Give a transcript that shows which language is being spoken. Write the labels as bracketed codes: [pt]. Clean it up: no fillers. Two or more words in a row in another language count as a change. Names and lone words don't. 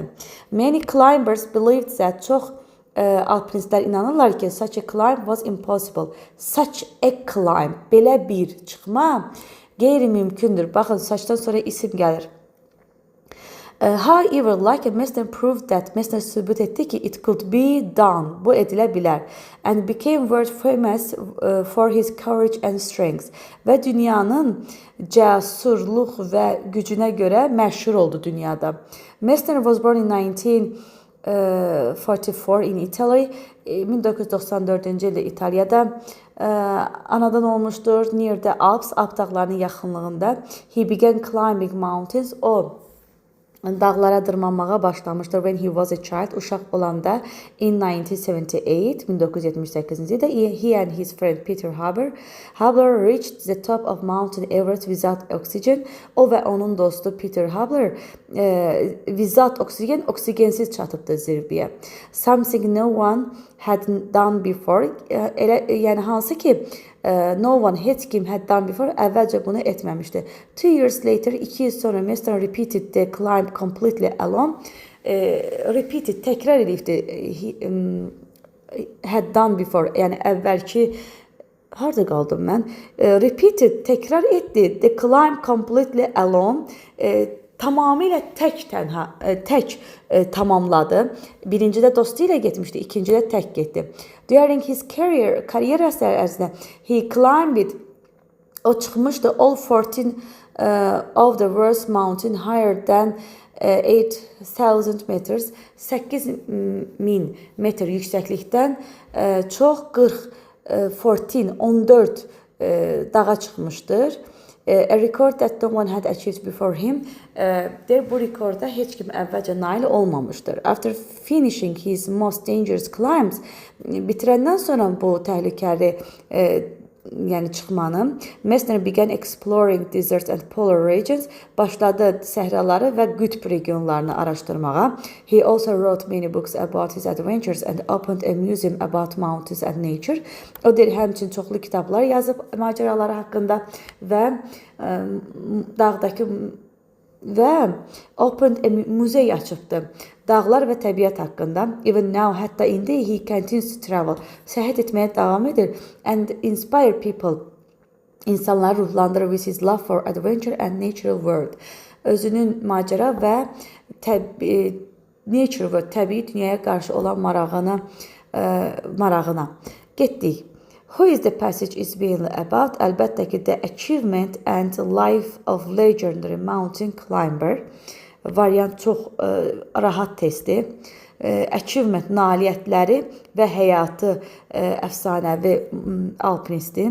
[en] Many climbers believed that [az] çox alpinistlər inanırlar ki, [en] such a climb was impossible. Such a climb, [az] belə bir çıxma qeyri-mümkündür. Baxın, saçdan sonra isim gəlir. [en] However, like Messner proved that [az] Messner sübut etdi ki, [en] it could be done. [az] Bu edilə bilər. [en] And became world famous for his courage and strength. [az] Və dünyanın cəsurluq və gücünə görə məşhur oldu dünyada. [en] Messner was born in 1944 in Italy. [az] 1994-cü ildə İtaliyada anadan olmuşdur. [en] Near the Alps, [az] Alp dağlarının yaxınlığında. [en] He began climbing mountains. [az] O dağlara dırmanmağa başlamışdır [en] when he was a child, [az] uşaq olanda [en] in 1978 ildə he and his friend Peter Hubler reached the top of Mount Everest without oxygen. [az] O və onun dostu Peter Hubler [en] without oxygen, [az] oksigensiz çatıbdı zirvəyə. [en] Something no one had done before. [az] Yəni hansı ki [en] no one, [az] heç kim [en] had done before, [az] əvvəlcə bunu etməmişdi. [en] 2 years later, [az] 2 il sonra [en] Messner repeated the climb completely alone. Repeated, [az] təkrar edibdi. [en] Had done before, [az] yəni əvvəlki, harada qaldım mən? [en] Repeated, [az] təkrar etdi. [en] The climb completely alone. [az] Tamamilə tək tamamladı. Birincidə dostu ilə getmişdi, ikincidə tək getdi. [en] During his career, [az] kariyerası ərzində, [en] he climbed, [az] o çıxmışdı [en] all 14 of the world's mountain higher than 8,000 meters, [az] 8,000 metr yüksəklikdən çox 14 dağa çıxmışdır. [en] A record that no one had achieved before him. [az] Bu rekorda heç kim əvvəlcə nail olmamışdır. [en] After finishing his most dangerous climbs, [az] bitirəndən sonra bu təhlükəli yəni çıxmanı, [en] Messner began exploring deserts and polar regions, [az] başladı səhraları və qütb regionlarını araşdırmağa. [en] He also wrote many books about his adventures and opened a museum about mountains and nature. [az] O həmçinin çoxlu kitablar yazıb macəraları haqqında və dağdakı və [en] opened a [az] muzey açıbdı. Dağlar və təbiət haqqında. [en] Even now, [az] hətta indi [en] he continues to travel. [az] Səyahət etməyə davam edir. [en] And inspire people. [az] İnsanları ruhlandırır [en] with his love for adventure and natural world. [az] Özünün macəra və [en] nature world, [az] təbii dünyaya qarşı olan marağına. Getdik. [en] Who is the passage is being about? [az] Əlbəttə ki, [en] the achievement and life of legendary mountain climber. [az] Variant çox rahat testi. Achievement, nailiyyətləri və həyatı əfsanəvi alpinisti.